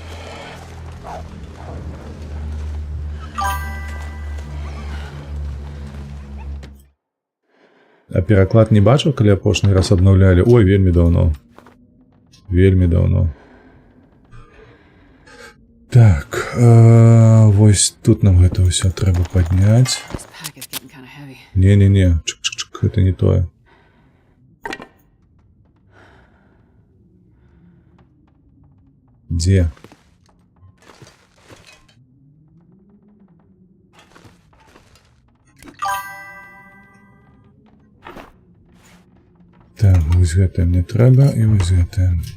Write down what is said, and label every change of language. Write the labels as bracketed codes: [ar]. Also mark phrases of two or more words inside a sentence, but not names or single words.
[be] А пераклад не бачыў, калі апошні раз абнаўлялі? Ой, вельмі даўно. Вельмі даўно. Так, вось тут нам гэта ўсё трэба падняць. [en] This pack is getting kind of heavy. [be] Не-не-не, чык-чык-чык, гэта не тое. Дзе? Так, вось гэта мне трэба, і вось гэта.